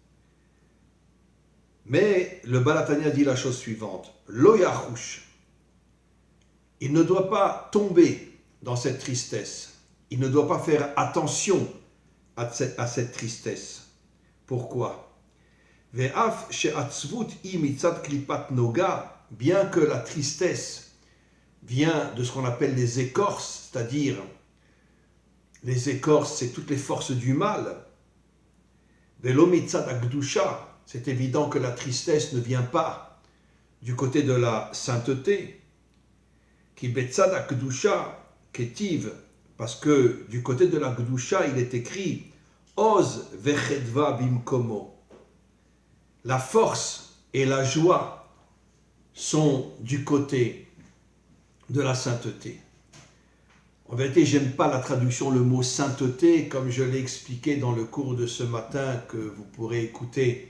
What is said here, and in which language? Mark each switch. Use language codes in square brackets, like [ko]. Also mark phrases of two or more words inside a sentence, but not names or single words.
[fr] Mais le Baal HaTanya dit la chose suivante, [he] לא יחוש, [fr] il ne doit pas tomber dans cette tristesse, il ne doit pas faire attention à cette tristesse. Pourquoi? [he] ואף שעצבות היא מצד קליפת נוגה, [fr] bien que la tristesse vient de ce qu'on appelle les écorces, c'est-à-dire les écorces, c'est toutes les forces du mal. [he] ולא מצד הקדושה, [fr] c'est évident que la tristesse ne vient pas du côté de la sainteté. [he] כי בצד הקדושה כתיב, [fr] parce que du côté de la kdusha, il est écrit [he] עוז וחדוה במקומו. [fr] La force et la joie sont du côté de la sainteté. En vérité, j'aime pas la traduction, le mot sainteté, comme je l'ai expliqué dans le cours de ce matin que vous pourrez écouter.